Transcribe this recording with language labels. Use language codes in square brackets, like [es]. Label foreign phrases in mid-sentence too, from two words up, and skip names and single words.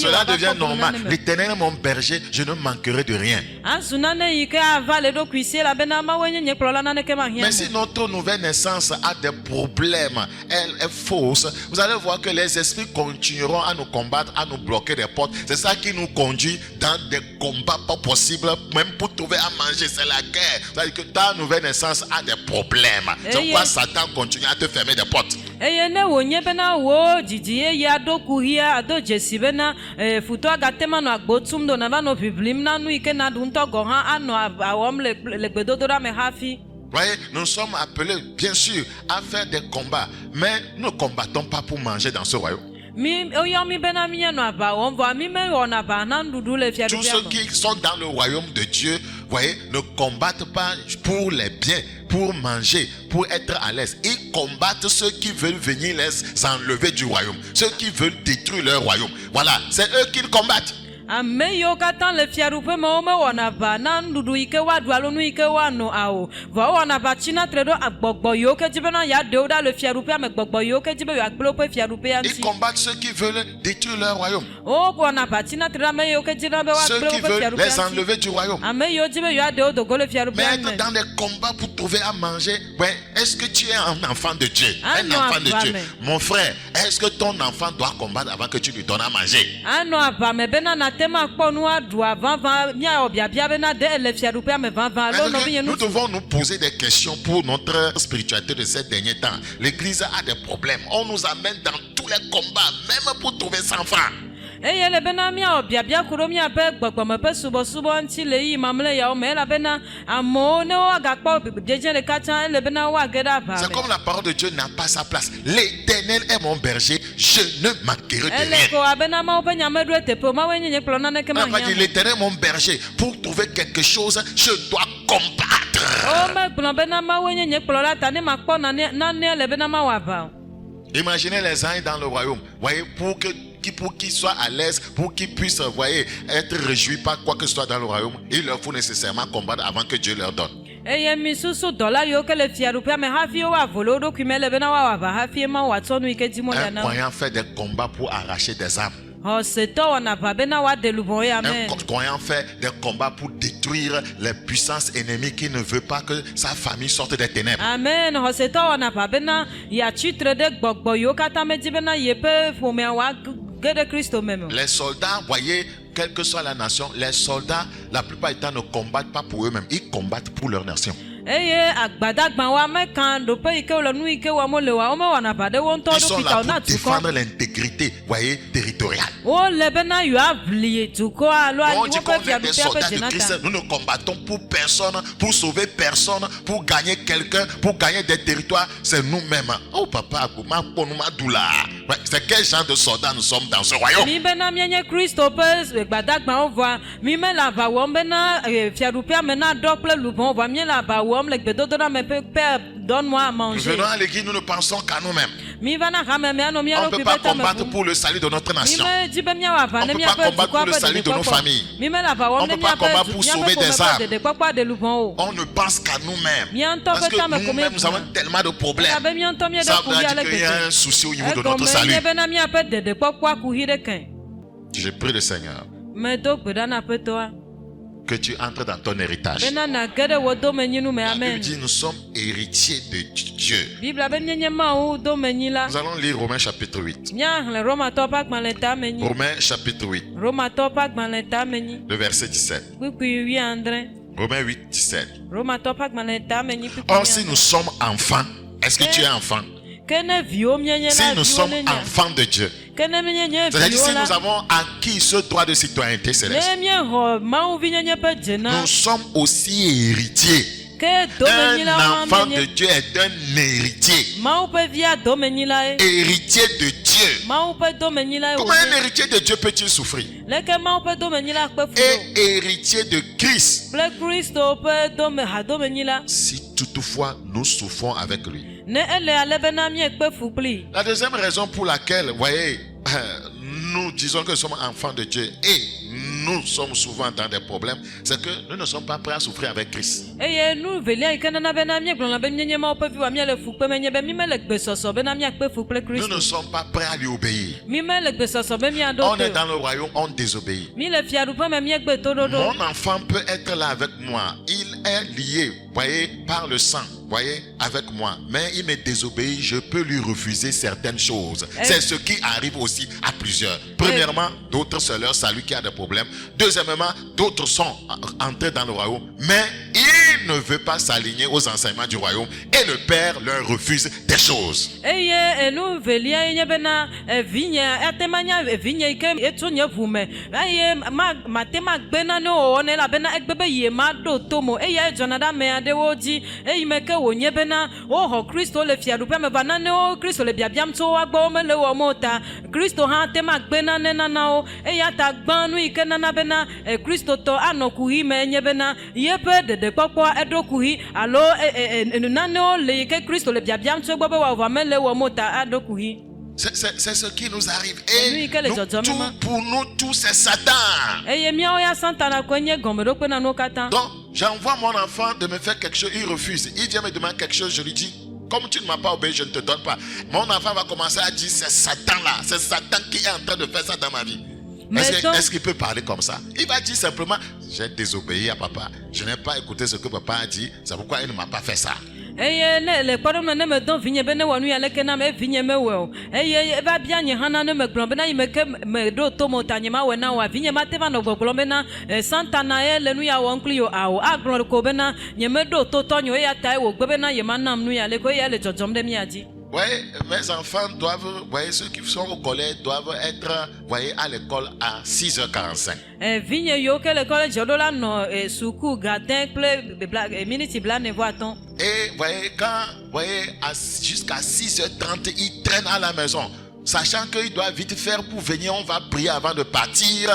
[fr] Cela [ee] wòava [fr] devient [ee] kpɔ [fr] normal. [ee] nane me. [fr] L'Éternel est mon berger, je ne manquerai de rien. [ee] Azu nane yi ke ava le ɖokui sie elabena Mawoe nye nye kplɔla naneke mahiã [fr] Mais si [ee] mo. [fr] notre nouvelle naissance a des problèmes, elle est fausse, vous allez voir que les esprits continueront à nous combattre, à nous bloquer des portes. C'est ça qui nous conduit dans des combats pas possibles, même pour trouver à manger. C'est la guerre. C'est-à-dire que ta nouvelle naissance a des problèmes. C'est pourquoi Satan continue à te fermer des portes. [ee] Eye ne wònye bena wò dzidzi yeye aɖo kuhia ado dzesi bena futɔ agate ma nɔ agbo tum do nava nɔ ʋiʋlim na nu yi ke na ɖu ŋutɔ gɔ hã anɔ awɔm le gbedodoɖa me hafi. [fr] Voyez, nous sommes appelés, bien sûr, à faire des combats, mais nous ne combattons pas pour manger dans ce royaume. [ee] Mi oyɔ mi bena mianɔ aʋa wɔm vɔa mi mewɔna aʋa na nuɖuɖu le [fr] Tous [ee] fiaɖuƒea [fr] ceux [ee] me. [fr] qui sont dans le royaume de Dieu, voyez, ne combattent pas pour les biens, pour manger, pour être à l'aise. Ils combattent ceux qui veulent venir les enlever du royaume, ceux qui veulent détruire leur royaume. Voilà, c'est eux qui combattent. [ee] Ame yiwo katã le fiaɖuƒe me womewɔna aʋa na nuɖuɖu yi ke woaɖu alo nu yi ke woanɔ o. Vɔ wowɔna aʋa tsina tre ɖo agbɔgbɔ yiwo ke dzi bena yeaɖewo ɖa le fiaɖuƒea me, gbɔgbɔ yiwo ke dzi be yeagblẽ woƒe fiaɖuƒea [fr] Ils [ee] ŋuti. [fr] combattent ceux qui veulent détruire leur royaume, [ee] Wowɔna aʋa tsina tre ɖe ame yiwo ke dzi na be [fr] ceux [ee] woagblẽ [fr] qui [ee] woƒe [fr] veulent les [ee] fiaɖuƒea ŋuti. [fr] enlever du royaume. [ee] Ame yiwo dzi be yewoaɖewo do go le [fr] Mais [ee] fiaɖuƒea [fr] être [ee] me. [fr] dans des combats pour trouver à manger, ouais, est-ce que tu es un enfant de Dieu? Ah Un non, enfant de Dieu. mais- Mon frère, est-ce que ton enfant doit combattre avant que tu lui donnes à manger? [ee] Anɔ aʋa me bena nate ma kpɔ nu aɖua vavã miawɔ biabia bena de ele fiaɖuƒea me vavã alo nɔvi nye [fr] Nous [ee] nu. [fr] devons nous poser des questions pour notre spiritualité de ces derniers temps. L'église a des problèmes. On nous amène dans tous les combats, même pour trouver 100 francs. [ee] Eye le bena miawɔ biabia ku ɖo miaƒe gbɔgbɔme ƒe subɔsubɔ ŋuti le yi mamlɛ yawo me elabena amewo ne woagakpɔ dedze ɖeka tsã ele bena woage ɖe aʋa [fr] C'est [ee] me. [fr] comme la parole de Dieu n'a pas sa place. L'Éternel est mon berger, je ne manquerai de [ee] Ele [fr] rien. [ee] ko abena Mawu ƒe nyame ɖo teƒe o, Mawoe nye nye kplɔ naneke [fr] On va dire, [ee] mahiã mo. [fr] l'Éternel est mon berger. Pour trouver quelque chose, je dois combattre. [ee] O megblɔ bena Mawoe nye nye kplɔla ta ne makpɔ nane le bena mawɔ aʋa o. [fr] Imaginez les anges dans le royaume. Voyez, pour que pour qu'ils soient à l'aise, pour qu'ils puissent, voyez, être réjouis par quoi que ce soit dans le royaume, il leur faut nécessairement combattre avant que Dieu leur donne. [ee] eye misusu dɔla yiwo ke le fiaɖuƒea me hafi woavole wo ɖokui me le bena woawɔ hafi ma woatsɔ nu yi ke dim wole [fr] Un [ee] na [fr] croyant fait des combats pour arracher des âmes. [ee] xɔsetɔ wɔna aʋa bena woaɖe luʋɔ ye [fr] Un [ee] amen [fr] croyant fait des combats pour détruire les puissances ennemies qui ne veulent pas que sa famille sorte des ténèbres. [ee] amen xɔsetɔ wɔna aʋa bena yeatsitre ɖe gbɔgbɔ yiwo katã medi bena yeƒe ƒomea woage ɖe kristo me me. [fr] Les soldats, voyez, quelle que soit la nation, les soldats, la plupart du temps, ne combattent pas pour eux-mêmes, ils combattent pour leur nation. [ee] eye agbadagbawo ameka ɖoƒe yi ke wole nu yi ke wɔm wole wa womewɔna aʋa ɖe wo ŋutɔ [fr] Ils sont [ee] ɖokui [fr] là [ee] ta wo [fr] pour [ee] na [fr] défendre [ee] dukɔ [fr] l'intégrité, voyez, territoriale. [ee] wole bena yewoaʋli dukɔ alo [fr] On dit qu'on [ee] woƒe [fr] est des [ee] fiaɖuƒea ƒe [fr] soldats de Christ, [ee] dzenata [fr] nous ne combattons pour personne, pour sauver personne, pour gagner quelqu'un, pour gagner des territoires, c'est nous-mêmes. Oh papa, c'est quel genre de soldats nous sommes dans ce royaume? [ee] mi bena mienye kristo ƒe gbadagbawo vɔa mi mele aʋa wɔm bena fiaɖuƒea me naɖɔ kple luʋɔ vɔa miele aʋa wɔm le gbedodoɖa me pe [fr] donne-moi à Nous manger venons à l'église, nous ne pensons qu'à nous-mêmes. [ee] mi vana hame mianɔ mia [fr] On ne peut [ee] ɖokui [fr] pas [ee] ƒe tame [fr] combattre [ee] ʋum [fr] pour le salut de notre [ee] mi [fr] nation. [ee] medzi be miawɔ aʋa [fr] On ne peut [ee] miaƒe [fr] pas combattre [ee] dukɔa [fr] pour le [ee] ƒe [fr] salut de nos [ee] ɖeɖekpɔkpɔ [fr] familles. [ee] mi mele aʋa [fr] On [ee] wɔm [fr] peut ne pas combattre [ee] miaƒe [fr] pour [ee] miaƒe [fr] sauver des [ee] ƒome ƒe [fr] âmes. [ee] ɖeɖekpɔkpɔ ɖe luʋɔ o [fr] On ne pense qu'à nous-mêmes. [ee] Mia ŋutɔ [fr] Parce [ee] ƒe [fr] que [ee] tame ko [fr] nous-mêmes, nous avons [ee] mevuna [fr] tellement de problèmes. [ee] elabe mia ŋutɔ mie [fr] Ça [ee] ɖe kuvi [fr] veut [ee] ale [fr] dire qu'il y a un [ee] gbegbe [fr] souci au niveau de notre [ee] egɔme [fr] salut. [ee] nye bena miaƒe ɖeɖekpɔkpɔa ku hi ɖe kɛ [fr] Je prie le Seigneur [ee] medo gbe ɖa na aƒetɔa [fr] que tu entres dans ton héritage. [ee] bena nage ɖe wo domenyinu me [fr] La Bible [ee] amen [fr] dit nous sommes héritiers de Dieu. [ee] biblia be mienye mawu domenyi la [fr] Nous allons lire Romains chapitre 8. [ee] míahlẽ romatɔwo ƒe agbalẽ tame nyi [fr] Romains chapitre 8, [ee] romatɔwo ƒe agbalẽ tame nyi [fr] le verset 17. [ee] kpukpui 8 [fr] Romains 8, 17. [ee] romatɔwo ƒe agbalẽ tame nyi kpukpui [fr] Or, si nous sommes enfants, est-ce que tu es enfant? [ee] ke ne viwo mienye [fr] Si [ee] la [fr] nous [ee] viwo [fr] sommes [ee] ne nya [fr] enfants de Dieu, [ee] ke ne mienye [fr] c'est-à-dire [ee] viwo [fr] si nous [ee] la [fr] avons acquis ce droit de citoyenneté céleste, [ee] ne miexɔ mawuvi nyenye ƒe dzena [fr] nous sommes aussi héritiers. [ee] ke domenyila [fr] Un enfant [ee] menye [fr] de Dieu est un héritier. [ee] mawu ƒe via domenyila ye [fr] Héritier de Dieu. [ee] mawu ƒe domenyila ye [fr] Comment un [ee] wònye [fr] héritier de Dieu peut-il souffrir? [ee] leke mawu ƒe domenyila kpe fu ɖo [fr] Et héritier de Christ. [ee] kple kristo ƒe hadomenyila [fr] Si toutefois nous souffrons avec lui. [ee] ne ele ale bena miekpe fu kplii [fr] La deuxième raison pour laquelle, voyez, nous disons que nous sommes enfants de Dieu et nous sommes souvent dans des problèmes, c'est que nous ne sommes pas prêts à souffrir avec Christ. [ee] eye nu velia yi ke nana bena miegblɔna be mienye mawo ƒe viwoa miele fukpe menye be mi mele gbesɔsɔ bena miakpe fu kple [fr] Nous ne [ee] kristo [fr] sommes pas prêts à lui obéir. [ee] mi mele gbesɔsɔ be miaɖo [fr] On est [ee] to [fr] dans le royaume, on désobéit. [ee] mi le fiaɖuƒe me miegbe toɖoɖo [fr] Mon enfant peut être là avec moi. Il est lié, voyez, par le sang, voyez, avec moi. Mais il me désobéit, je peux lui refuser certaines choses. C'est ce qui arrive aussi à plusieurs. Premièrement, d'autres c'est leur salut qui a des problèmes. Deuxièmement, d'autres sont entrés dans le royaume, mais ils ne veulent pas s'aligner aux enseignements du royaume et le Père leur refuse des choses. [ee] eye enu velia ye nye bena vinye atema nya vinye yi ke etso nye ʋu me eye mate magbe nane wɔwɔ ne elabena egbe be ye maɖo to mo eye edzɔna ɖe ame aɖewo dzi eyi me ke wònye bena woxɔ kristo le fiaɖuƒea me va nanewo kristo le biabiam tso woagbɔ womele wɔm o ta kristo hã te magbe nane nanawo eya ta gbã nu yi ke nana bena kristotɔ anɔ kuɣi me nye bena yeƒe ɖeɖekpɔkpɔ eɖo kuɣi alo nanewo le yi ke kristo le biabiam tso gbɔ be wòavɔ mele wɔm o ta aɖo kuɣi [fr] C'est ce qui nous arrive. Lui, Et quel est Jojo, maman? pour nous tous, c'est Satan. [ee] eye miawo ya santana koe nye gɔmeɖokpe na nuwo katã [fr] Donc, j'envoie mon enfant de me faire quelque chose, il refuse. Il vient me demander quelque chose, je lui dis, comme tu ne m'as pas obéi, je ne te donne pas. Mon enfant va commencer à dire, c'est Satan là, c'est Satan qui est en train de faire ça dans ma vie. Est-ce qu'il peut parler comme ça? Il va dire simplement, j'ai désobéi à papa. Je n'ai pas écouté ce que papa a dit, c'est pourquoi il ne m'a pas fait ça. [ee] eye ne le kpɔɖom ne medɔ vinye be ne wɔ nu ya leke nam evinye mewɔe o eye eva bia nye hã na ne megblɔ bena yi me ke meɖo to mo ta nye mawɔe na woa vinye mate va nɔ gbɔgblɔm bena santana ye le nu ya wɔm kpli yo awo agblɔ ko bena nye meɖo to tɔ nye eya ta wògbe bena ye manam nu ya le ko eya le dzɔdzɔm ɖe mia dzi. [fr] Voyez, mes enfants doivent, voyez, ceux qui sont au collège doivent être, voyez, à l'école à 6h45. [ee] Vinye yiwo ke le kɔlɛdzi ɖo la nɔ suku gadin kple miniti blaene-vɔ-atɔ̃. [fr] Et voyez, quand, voyez, jusqu'à 6h30, ils traînent à la maison. Sachant qu'ils doivent vite faire pour venir, on va prier avant de partir.